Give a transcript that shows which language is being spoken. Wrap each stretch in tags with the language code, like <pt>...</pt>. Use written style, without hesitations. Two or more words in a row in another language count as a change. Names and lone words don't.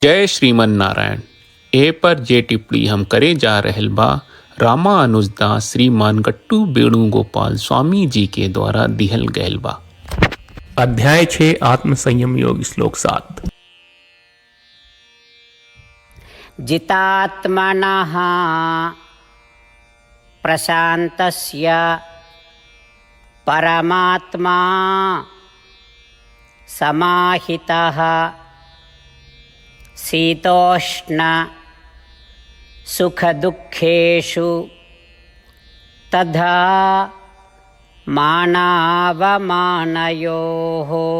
<bho>जय श्रीमन नारायण। ए पर जे टिप्पणी हम करे जा रहल बा रामानुजदास श्रीमान गट्टू वेणुगोपाल स्वामी जी के द्वारा दिहल गयल बा। अध्याय 6 आत्म संयम योग श्लोक 7।</bho> <sa>जितात्मनः प्रशान्तस्य परमात्मा समाहितः शीतोष्ण सुखदुःखेषु तथा मानावमानयोः।</sa>